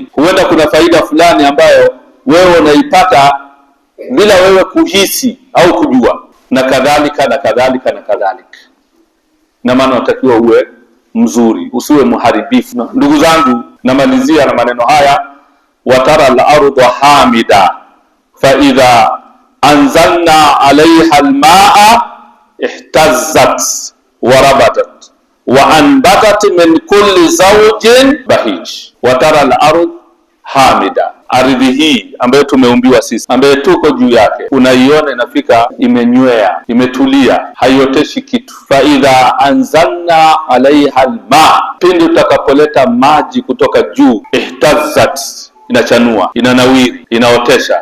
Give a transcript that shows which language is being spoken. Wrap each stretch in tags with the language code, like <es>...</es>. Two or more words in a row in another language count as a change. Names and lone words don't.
<sw>Huenda kuna faida fulani ambayo wewe unaipata bila wewe kuhisi au kujua, na kadhalika na kadhalika na kadhalika. Na maana unatakiwa uwe mzuri, usiwe muharibifu. Ndugu zangu, namalizia na maneno haya,</sw> <ar>وترى الأرض هامدة فإذا أنزلنا عليها الماء اهتزت وربت وأنبتت من كل زوج بهيج. وترى الأرض هامدة,</ar> <sw>ardhi hii ambayo tumeumbiwa sisi, ambayo tuko juu yake, unaiona inafika imenywea, imetulia, haioteshi kitu.</sw> <ar>فإذا أنزلنا عليها الماء,</ar> <sw>pindi utakapoleta maji kutoka juu, ihtazzat, inachanua, inanawiri, inaotesha.</sw>